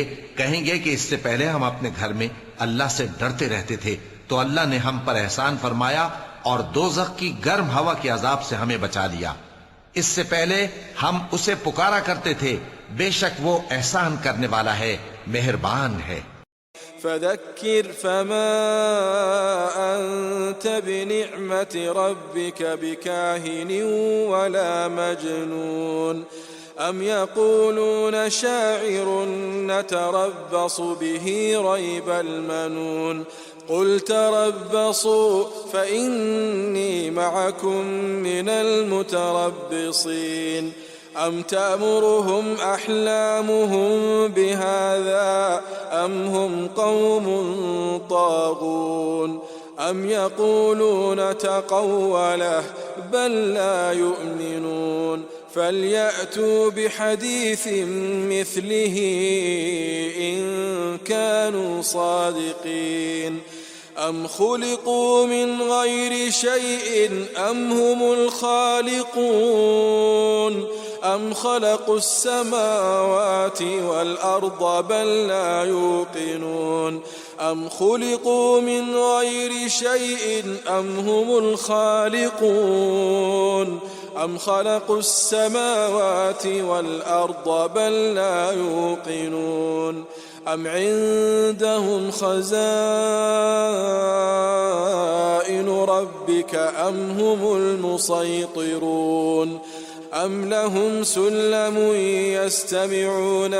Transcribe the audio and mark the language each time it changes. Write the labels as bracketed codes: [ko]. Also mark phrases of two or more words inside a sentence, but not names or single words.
[hi] कहेंगे कि इससे पहले हम अपने घर में अल्लाह से डरते रहते थे, तो अल्लाह ने हम पर एहसान फरमाया और दोज़ख की गर्म हवा के अजाब से हमें बचा लिया। इससे पहले हम उसे पुकारा करते थे, बेशक वो एहसान करने वाला है, मेहरबान है। [ar] فذكر فما أنت بنعمت ربك بكاهن ولا مجنون أم يقولون شاعر نتربص به ريب المنون قل تربصوا فإني معكم من المتربصين أم تأمرهم أحلامهم بهذا أم هم قوم طاغون أم يقولون تقوله بل لا يؤمنون فليأتوا بحديث مثله إن كانوا صادقين أم خلقوا من غير شيء أم هم الخالقون أم خلقوا السماوات والأرض بل لا يوقنون أم خلقوا من غير شيء أم هم الخالقون أم خلقوا السماوات والأرض بل لا يوقنون أم عندهم خزائن ربك أم هم المسيطرون أم لهم سلم يستمعون